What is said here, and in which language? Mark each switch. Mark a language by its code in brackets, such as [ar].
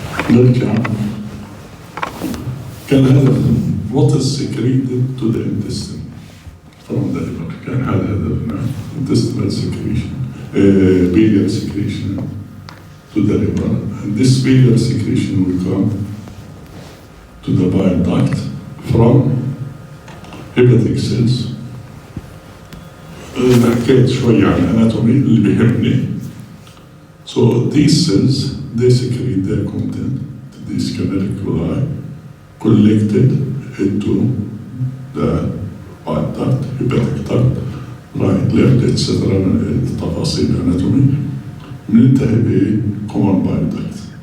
[ar] نرجع كان هدف [en] what is secreted to the intestine from the liver. [ar] كان هذا هدفنا [en] intestinal secretion, biliary secretion to the liver, and this biliary secretion will come to the bile duct from hepatic cells. [ar] حكيت شوية عن anatomy اللي بيهمني. [en] So these cells, they secrete their content, these canaliculi, collected into the bile duct, hepatic duct, right, left, etc. [ar] تفاصيل anatomy. بننتهي ب common bile duct.